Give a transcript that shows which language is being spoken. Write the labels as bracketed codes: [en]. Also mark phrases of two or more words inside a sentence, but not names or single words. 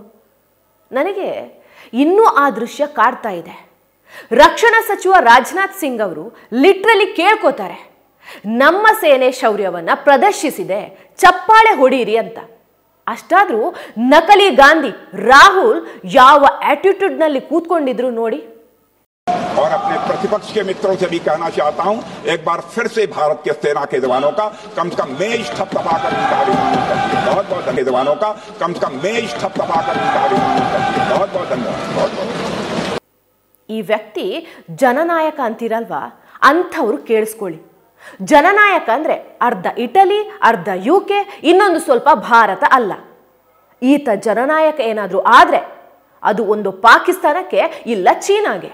[kn] ನನಗೆ ಇನ್ನೂ ಆ ದೃಶ್ಯ ಕಾಡ್ತಾ ಇದೆ. ರಕ್ಷಣಾ ಸಚಿವ ರಾಜನಾಥ್ ಸಿಂಗ್ ಅವರು ಲಿಟ್ರಲಿ ಕೇಳ್ಕೋತಾರೆ, ನಮ್ಮ ಸೇನೆ ಶೌರ್ಯವನ್ನ ಪ್ರದರ್ಶಿಸಿದೆ, ಚಪ್ಪಾಳೆ ಹೊಡೀರಿ ಅಂತ. ಅಷ್ಟಾದ್ರೂ ನಕಲಿ ಗಾಂಧಿ ರಾಹುಲ್ ಯಾವ ಆಟಿಟ್ಯೂಡ್ ನಲ್ಲಿ ಕೂತ್ಕೊಂಡಿದ್ರು ನೋಡಿ. [hi] और अपने प्रतिपक्ष के मित्रों से भी कहना चाहता हूं, एक बार फिर से भारत के सेना के जवानों का कम से कम मेज थपथपाकर उनका अभिनंदन करिए. बहुत बहुत धन्यवाद. जवानों का कम से कम मेज थपथपाकर उनका अभिनंदन करिए. बहुत बहुत धन्यवाद. बहुत बहुत. [kn] ಈ ವ್ಯಕ್ತಿ ಜನನಾಯಕ ಅಂತಿರಲ್ವಾ, ಅಂಥವ್ರು ಕೇಳಿಸ್ಕೊಳ್ಳಿ. ಜನನಾಯಕ ಅಂದ್ರೆ ಅರ್ಧ ಇಟಲಿ, ಅರ್ಧ UK, ಇನ್ನೊಂದು ಸ್ವಲ್ಪ ಭಾರತ ಅಲ್ಲ. ಈತ ಜನನಾಯಕ ಏನಾದ್ರೂ ಆದ್ರೆ ಅದು ಒಂದು ಪಾಕಿಸ್ತಾನಕ್ಕೆ, ಇಲ್ಲ ಚೀನಾಗೆ.